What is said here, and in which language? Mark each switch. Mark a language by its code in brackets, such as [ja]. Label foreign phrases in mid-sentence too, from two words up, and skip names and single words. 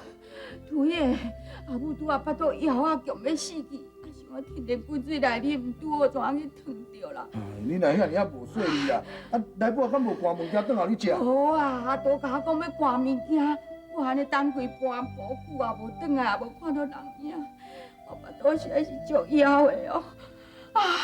[nan] 对的，阿母拄啊巴肚枵啊，强要死去，啊想要摕点滚水来啉，拄好怎去烫着啦？你若遐尔无细腻啦，啊，来宝敢无关物件转后你食？好啊，都甲我讲要挂物件，我安尼等规半晡久啊，无转来也无看到人影，我巴肚实在是足枵的哦。啊！